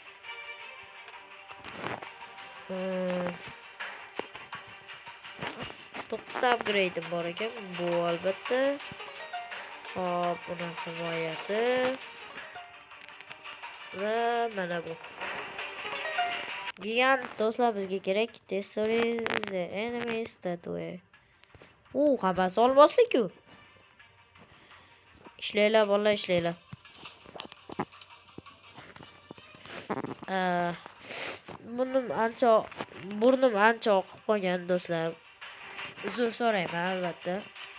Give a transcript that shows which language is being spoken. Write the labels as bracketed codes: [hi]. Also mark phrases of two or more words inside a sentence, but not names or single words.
[uz] 9 ta upgrade'im bor ekan. Bu albatta. Hop, buni himoyasi. Va mana bu. Gigant do'stlar bizga kerak. [en] Destroy the enemy statue. [uz] Hammasi olmaslik-ku. Ishlaylar, bolalar, ishlaylar. Burnim ancha oqib qolgan do'stlar. Uzr so'rayman albatta.